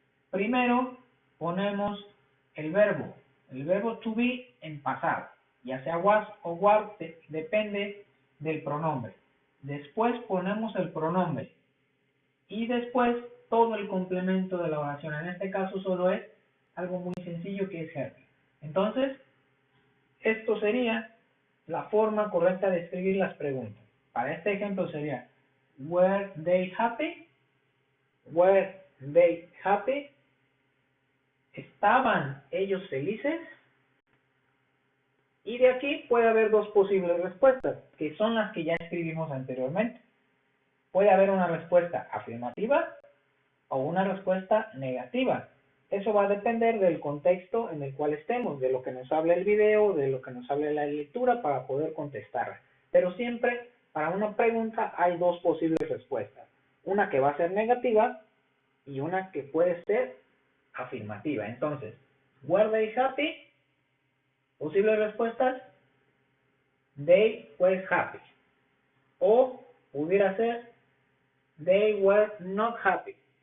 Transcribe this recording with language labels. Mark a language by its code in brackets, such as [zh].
[es] Primero ponemos el verbo to be en pasado, ya sea was o were, depende del pronombre. Después ponemos el pronombre y después todo el complemento de la oración. En este caso solo es algo muy sencillo que es happy. Entonces, esto sería la forma correcta de escribir las preguntas. Para este ejemplo sería, were they happy? Were they happy? ¿Estaban ellos felices? Y de aquí puede haber dos posibles respuestas, que son las que ya escribimos anteriormente. Puede haber una respuesta afirmativa o una respuesta negativa. Eso va a depender del contexto en el cual estemos, de lo que nos habla el video, de lo que nos habla la lectura para poder contestarla. Pero siempre para una pregunta hay dos posibles respuestas. Una que va a ser negativa y una que puede ser afirmativa. [en] Entonces, were they happy? Posibles respuestas, they were happy. O pudiera ser, they were not happy.